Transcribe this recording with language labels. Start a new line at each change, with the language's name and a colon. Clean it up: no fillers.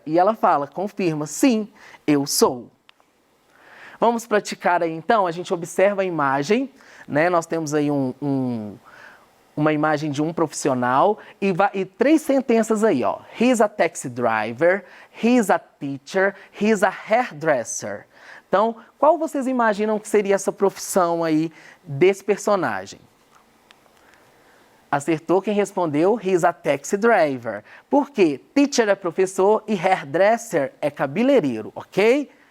Portuguese: E ela fala, confirma, sim, eu sou. Vamos praticar aí, então. A gente observa a imagem, né? Nós temos aí uma imagem de um profissional e 3 sentenças aí, ó.
English: He's a taxi driver, he's a teacher, he's a hairdresser.
Portuguese: Então, qual vocês imaginam que seria essa profissão aí desse personagem? Acertou quem respondeu,
English: he's a taxi driver.
Portuguese: Por quê? Teacher é professor e hairdresser é cabeleireiro, ok?